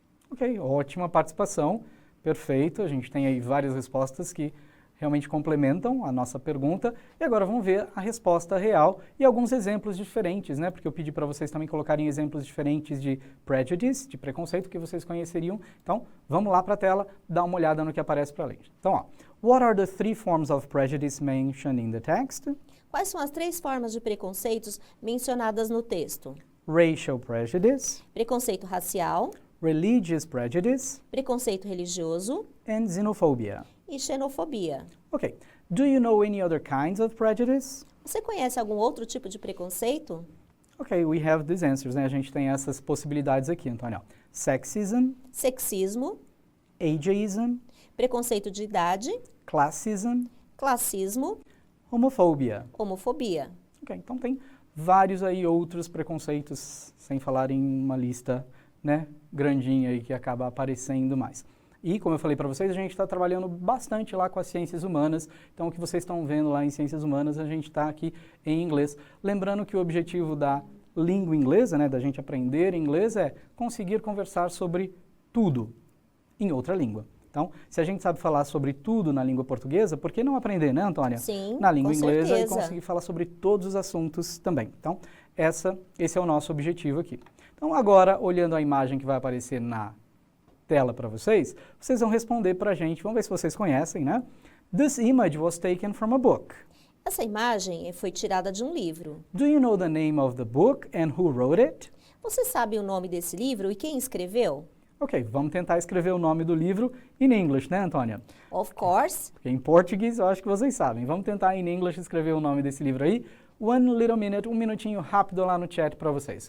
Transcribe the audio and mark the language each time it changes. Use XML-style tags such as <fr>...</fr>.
<pt>Ok, ótima participação, perfeito. A gente tem aí várias respostas que realmente complementam a nossa pergunta. E agora vamos ver a resposta real e alguns exemplos diferentes, né? Porque eu pedi para vocês também colocarem exemplos diferentes de prejudice, de preconceito, que vocês conheceriam. Então, vamos lá para a tela, dar uma olhada no que aparece para a gente.</pt> <en>Então, ó, what are the 3 forms of prejudice mentioned in the text?</en> <pt>Quais são as 3 formas de preconceitos mencionadas no texto?</pt> <en>Racial prejudice,</en> <pt>Preconceito racial,</pt> <en>religious prejudice,</en> <pt>preconceito religioso</pt> <en>and xenophobia.</en> <pt>e xenofobia.</pt> <en>Okay, do you know any other kinds of prejudice?</en> <pt>Você conhece algum outro tipo de preconceito?</pt> <en>Okay, we have these answers,</en> <pt>né? A gente tem essas possibilidades aqui, Antônio. Sexism, Sexismo,</pt> <en>ageism,</en> <pt>preconceito de idade,</pt> <en>classism,</en> <pt>classismo, homofobia. homofobia. Ok, então tem vários aí outros preconceitos, sem falar em uma lista, né, grandinha aí que acaba aparecendo mais. E, como eu falei para vocês, a gente está trabalhando bastante lá com as ciências humanas. Então, o que vocês estão vendo lá em ciências humanas, a gente está aqui em inglês. Lembrando que o objetivo da língua inglesa, né, da gente aprender inglês, é conseguir conversar sobre tudo em outra língua. Então, se a gente sabe falar sobre tudo na língua portuguesa, por que não aprender, né, Antônia? Sim, na língua com inglesa certeza. E conseguir falar sobre todos os assuntos também. Então, esse é o nosso objetivo aqui. Então, agora, olhando a imagem que vai aparecer na tela para vocês vão responder para a gente. Vamos ver se vocês conhecem, né?</pt> <en>This image was taken from a book.</en> <pt>Essa imagem foi tirada de um livro.</pt> <en>Do you know the name of the book and who wrote it?</en> <pt>Você sabe o nome desse livro e quem escreveu? Ok, vamos tentar escrever o nome do livro</pt> <en>in English,</en> <pt>né, Antônia?</pt> <en>Of course.</en> <pt>Porque em português eu acho que vocês sabem. Vamos tentar</pt> <en>in English</en> <pt>escrever o nome desse livro aí.</pt> <en>One little minute,</en> <pt>um minutinho rápido lá no chat para vocês.</pt>